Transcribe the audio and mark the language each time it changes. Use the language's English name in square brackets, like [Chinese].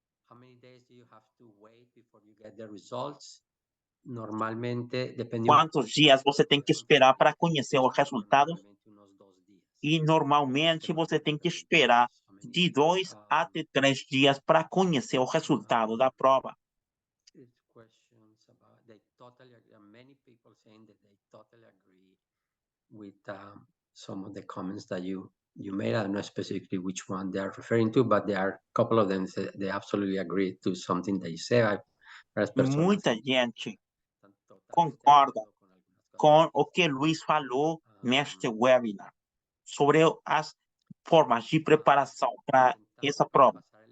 [English] How many days do you have to wait before you get the results? [Portuguese] Normalmente, depende. Quantos dias você tem que esperar para conhecer o resultado? [Spanish] Normalmente unos 2 días. [Portuguese] E normalmente você tem que esperar de 2 até 3 dias para conhecer o resultado da prova. [English] Questions about they totally agree. Many people saying that they totally agree with some of the comments that you made. I don't know specifically which one they are referring to, but there are a couple of them that they absolutely agree to something that you say. [Portuguese] Muita gente concorda com o que Luis falou neste webinar sobre as formas de preparação para essa prova.